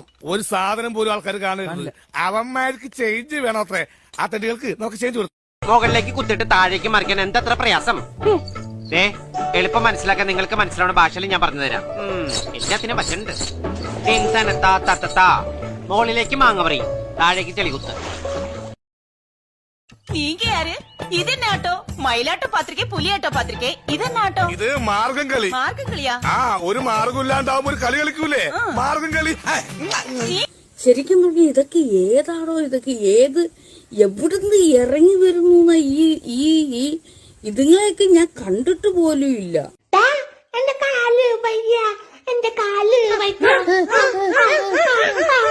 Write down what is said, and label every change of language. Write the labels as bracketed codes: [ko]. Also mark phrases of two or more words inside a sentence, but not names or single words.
[ml] ഒരു സാധനം പോലും ആൾക്കാർ കാണരുത്. അവന്മാർക്ക് ചേഞ്ച് വേണോ അത്രേ. ആ തെറ്റുകൾക്ക് നമുക്ക് ചേഞ്ച് കൊടുക്കും. മുകളിലേക്ക് കുത്തിട്ട് താഴേക്ക് മറിക്കാൻ എന്തത്ര പ്രയാസം. എളുപ്പം മനസ്സിലാക്കാൻ നിങ്ങൾക്ക് മനസ്സിലാവുന്ന ഭാഷയിൽ ഞാൻ പറഞ്ഞു തരാം. എല്ലാത്തിനും പറ്റുന്നുണ്ട്. മുകളിലേക്ക് മാങ്ങ പറയും, താഴേക്ക് ചെളികുത്ത്. [ta] நீங்க யாரு? இது என்ன ஆட்டோ? மயிலாட்டோ பாத்திருக்கே, புலியாட்டோ பாத்திருக்கே. இது என்ன ஆட்டோ? [ml] ഇത് മാർഗം കളി. [ta] மார்க்கம் களியா? [ml] ഒരു മാർഗം ഇല്ലാണ്ടാവുമ്പോ ഒരു കളി കളിക്കൂലേ, മാർഗം കളി. ശരിക്കും പറഞ്ഞ ഇതൊക്കെ ഏതാണോ, ഇതൊക്കെ ഏത് എവിടുന്ന് ഇറങ്ങി വരുന്നു? ഈ ഇതുങ്ങളെയൊക്കെ ഞാൻ കണ്ടിട്ട് പോലും ഇല്ല. എന്റെ കാല് വയ്യ, എന്റെ കാല് വയ്യ.